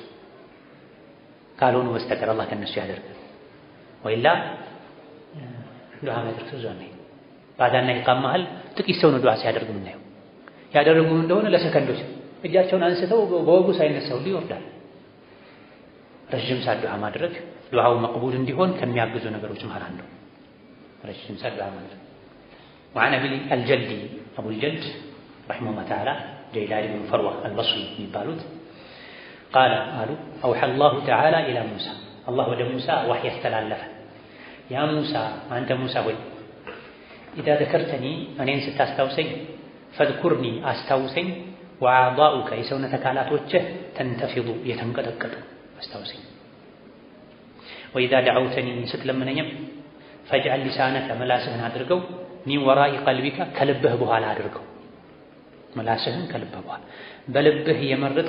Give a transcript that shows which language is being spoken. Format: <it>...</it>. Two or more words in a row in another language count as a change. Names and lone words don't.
<am>ካልሆኑ በስተቀር አላህ ከነሱ ያደርጋል። ወይላ ዱዓ የሚያደርግ ሰው ብዙ አናይም። ባዳና ኢቃም መሃል ጥቂት ሰው ነው ዱዓ ሲያደርግ የምናየው። ያደረጉም እንደሆነ ለሰከንዶች እጃቸውን አንስተው በወጉ ሳይነሳው ይወርዳል። ረጅም ሰዓት ዱዓ ማድረግ ዱዓው መቅቡል እንዲሆን ከሚያግዙ ነገሮች መሃል አንዱ ረጅም ሰዓት ዱዓ ማድረግ። وعن</am> <ar>أبي الجلد أبو الجلد رحمه الله تعالى جيلان بن فروة البصري የሚባሉት قال أوحى الله تعالى إلى موسى الله</ar> <am>ወደ ሙሳ ወህይ ያስተላለፈ ያ ሙሳ አንተ ሙሳ ሆይ</am> <ar>إذا ذكرتني</ar> <am>እኔን ስታስታውሰኝ</am> <ar>ፈዝኩርኒ</ar> <am>አስታውሰኝ ወአዕዳኡከ የሰውነት አካላቶችህ ተንተፊዱ የተንቀጠቀጡ አስታውሰኝ።</am> <ar>وإذا دعوتني</ar> <am>ስትለምነኝም</am> <ar>فاجعل لسانك</ar> <am>መላስህን አድርገው</am> <ar>من وراء قلبك</ar> <am>ከልብህ በኋላ አድርገው። መላስህን ከልብህ በኋላ በልብህ የመረጥክ</am>